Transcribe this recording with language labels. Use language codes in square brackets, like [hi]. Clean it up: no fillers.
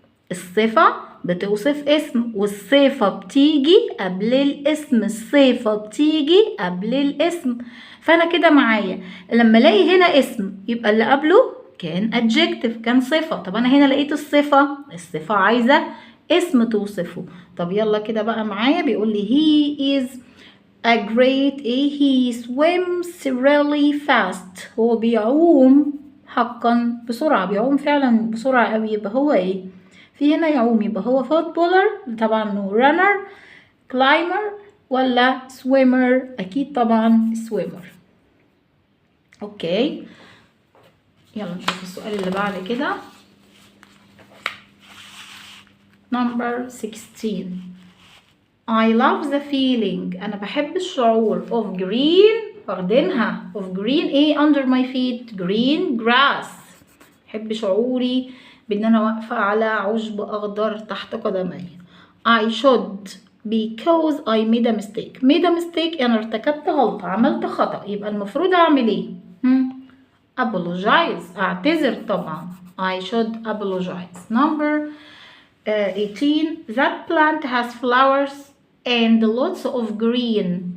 [ar] الصفة بتوصف اسم والصفة بتيجي قبل الاسم. الصفة بتيجي قبل الاسم. فأنا كده معايا لما الاقي هنا اسم يبقى اللي قبله كان adjective، كان صفة. طب أنا هنا لقيت الصفة عايزة اسم توصفه. طب يلا كده بقى معايا. [en] بيقول لي he is a great he swims really fast. [ar] هو بيعوم حقا بسرعة، بيعوم فعلا بسرعة قوي. يبقى هو ايه؟ في هنا يعوم يبقى هو footballer طبعا، runner climber ولا swimmer؟ اكيد طبعا swimmer. اوكي، يلا نشوف السؤال اللي بعد كده. [en] number 16 I love the feeling. [ar] انا بحب الشعور [en] of green. [ar] واخدينها of green ايه [en] under my feet؟ green grass. [ar] بحب شعوري بان انا واقفة على عشب اخضر تحت قدمي. [en] I should because I made a mistake. [ar] انا ارتكبت غلطة، عملت خطأ. يبقى المفروض اعمل ايه؟ apologize. اعتذر طبعا. [en] I should apologize. number 18 that plant has flowers and lots of green.